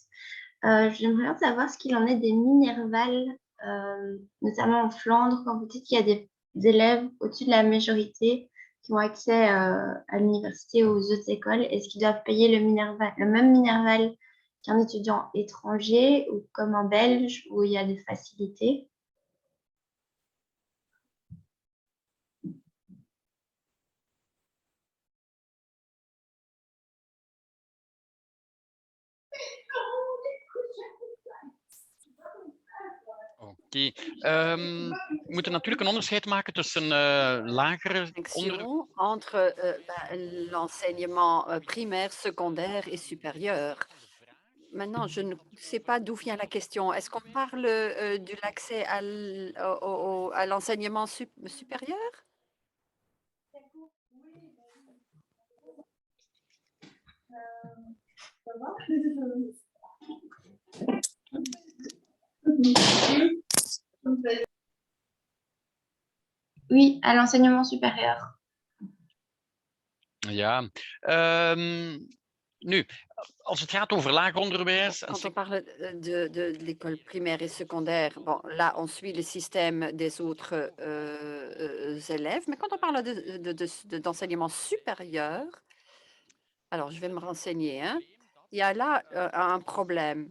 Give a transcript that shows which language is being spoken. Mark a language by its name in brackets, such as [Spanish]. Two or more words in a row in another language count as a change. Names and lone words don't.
[French] J'aimerais bien savoir ce qu'il en est des Minerval, notamment en Flandre, quand vous dites qu'il y a des élèves au-dessus de la majorité qui ont accès à l'université ou aux autres écoles. Est-ce qu'ils doivent payer le même Minerval qu'un étudiant étranger ou comme un Belge où il y a des facilités? [Dutch] Oké. We moeten natuurlijk een onderscheid maken tussen lagere [French] Distinction entre l'enseignement primaire, secondaire et supérieur. Maintenant, je ne sais pas d'où vient la question. Est-ce qu'on parle de l'accès à l'enseignement supérieur? Oui, à l'enseignement supérieur. [Dutch] Ja. Nu, als het gaat over lager onderwijs... [French] Quand on parle de l'école primaire et secondaire, bon, là, on suit le système des autres élèves. Mais quand on parle d'enseignement supérieur, alors je vais me renseigner, hein, il y a là un problème.